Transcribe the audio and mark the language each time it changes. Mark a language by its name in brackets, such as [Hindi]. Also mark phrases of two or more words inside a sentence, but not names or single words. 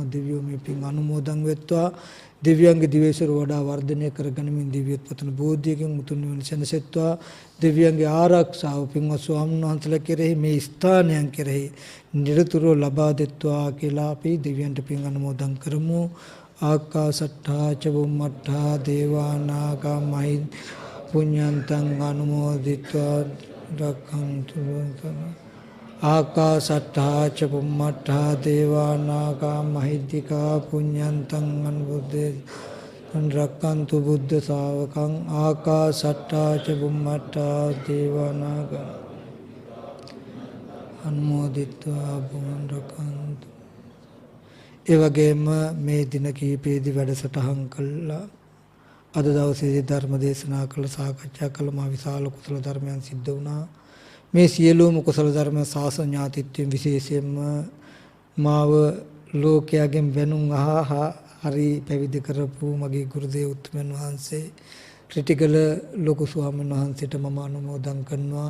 [Sinhala] දෙවියෝ මේ පින් අනුමෝදන් වෙත්වා. දෙවියන්ගේ දිවයිසර වඩා වර්ධනය කරගනිමින් දිව්‍යත් පතන බෝධියකින් උතුම් නිවන සැනසෙත්වා. දෙවියන්ගේ ආරක්ෂාව පින්වත් ස්වාමීන් වහන්සේලා කෙරෙහි මේ ස්ථානයන් කෙරෙහි නිරතුරුව ලබා දෙත්වා කියලා අපි දෙවියන්ට පින් අනුමෝදන් කරමු. [Pali] ආකාසට්ඨා ච බුම්මට්ඨා දේවා නාග මහිද්ද පුඤ්ඤන්තං අනුමෝදිත්වා රක්ඛන්තු ආකාසට්ඨා ච බුම්මට්ඨා දේවා නාග මහිද්దికා පුඤ්ඤන්තං අනුමෝදේ රක්ඛන්තු බුද්ධ ශාවකං ආකාසට්ඨා ච බුම්මට්ඨා දේවා නාග අනුමෝදිත්වා බුවන් රක්ඛන්තු. [Sinhala] ඒ වගේම මේ දින කිහිපෙදී වැඩසටහන් කළා. අද දවසේ ධර්ම දේශනා කළ සාකච්ඡා කළ මා විශාල කුසල ධර්මයන් සිද්ධ වුණා. මේ සියලුම කුසල ධර්ම ශාසන ඥාතිත්වයෙන් විශේෂයෙන්ම මාව ලෝකයෙන් වෙනුම් හරි පැවිදි කරපු මගේ ගුරුදේව උතුමන් වහන්සේ ත්‍රිටිගල ලොකු ස්වාමීන් වහන්සේට මම අනුමෝදන් කරනවා.